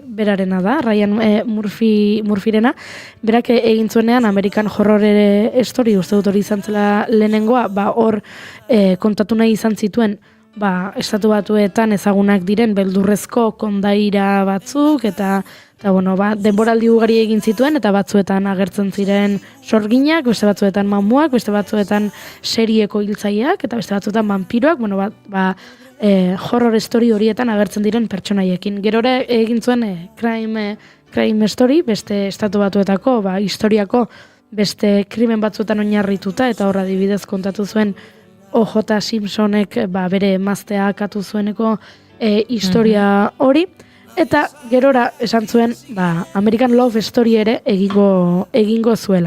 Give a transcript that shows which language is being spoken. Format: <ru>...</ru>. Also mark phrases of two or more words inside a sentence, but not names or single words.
<eu>berarena da, Ryan Murphyrena, berak egin zuenean American Horror Story, uste dut hori izan zela lehenengoa, hor kontatu nahi izan zituen, estatu batuetan ezagunak diren beldurrezko kondaira batzuk, eta denboraldi ugari egin zituen, eta batzuetan agertzen ziren sorginak, beste batzuetan mamuak, beste batzuetan serieko hiltzaileak, eta beste batzuetan vampiroak,</eu> <en>horror story</en> <eu>horietan agertzen diren pertsonaiekin. Gerora egin zuen crime story, beste estatu batuetako, historiako beste krimen batzuetan oinarrituta, eta horra adibidez kontatu zuen O.J. Simpsonek bere emaztea akatu zueneko historia hori, eta gerora esan zuen American Love Story ere egingo zuela.</eu>